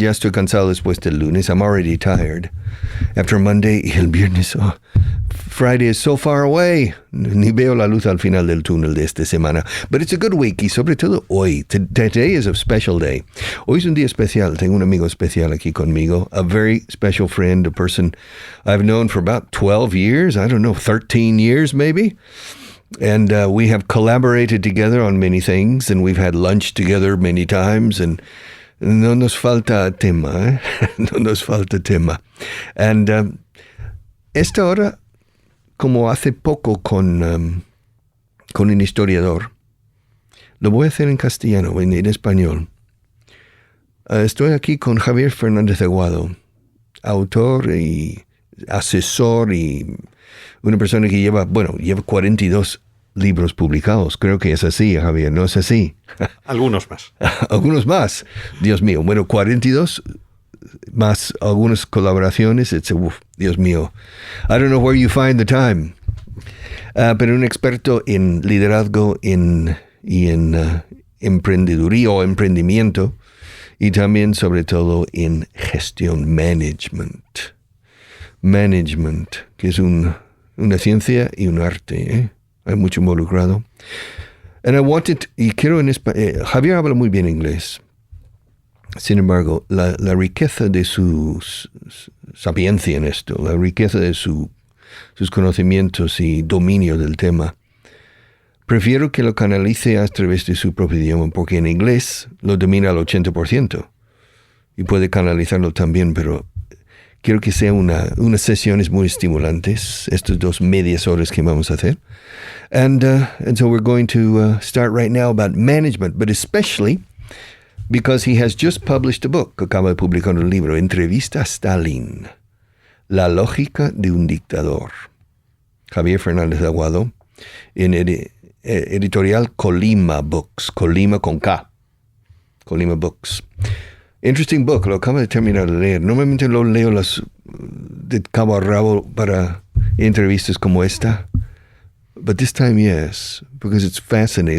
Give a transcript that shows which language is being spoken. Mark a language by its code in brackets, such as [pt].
[es] Ya estoy cansado después del lunes. I'm already tired. After Monday y el viernes. Oh, Friday is so far away. Ni veo la luz al final del túnel de esta semana. [en] But it's a good week. Y sobre todo hoy. Today is a special day. Hoy es un día especial. [es] Tengo un amigo especial aquí conmigo. [en] A very special friend. A person I've known for about 12 years. I don't know, 13 years maybe. And we have collaborated together on many things. And we've had lunch together many times. [es] And no nos falta tema. No nos falta tema. And esta hora, como hace poco con un historiador, lo voy a hacer en castellano, en español. Estoy aquí con Javier Fernández Aguado, autor y asesor y una persona que lleva 42 libros publicados. Creo que es así, Javier, ¿no es así? Algunos más. Algunos más. Dios mío. Bueno, 42 más algunas colaboraciones. Dios mío. [en] I don't know where you find the time. [es] Pero un experto en liderazgo y en emprendeduría o emprendimiento y también sobre todo en gestión, management. Management, que es una ciencia y un arte, ¿eh? Hay mucho involucrado. And I wanted, y quiero en español, Javier habla muy bien inglés. Sin embargo, la riqueza de su sapiencia en esto, la riqueza de sus conocimientos y dominio del tema, prefiero que lo canalice a través de su propio idioma, porque en inglés lo domina al 80% y puede canalizarlo también, pero quiero que sea unas sesiones muy estimulantes, estas 2 medias horas que vamos a hacer. [en] And so we're going to start right now about management, but especially because he has just published a book. [es] Acaba de publicar un libro, Entrevista a Stalin, La lógica de un dictador. Javier Fernández Aguado, en editorial Colima Books, Colima con K, Colima Books. Interesting book, lo acabo de terminar de leer. Normalmente lo leo de cabo a rabo para entrevistas como esta. [en] But this time, yes, because it's fascinating.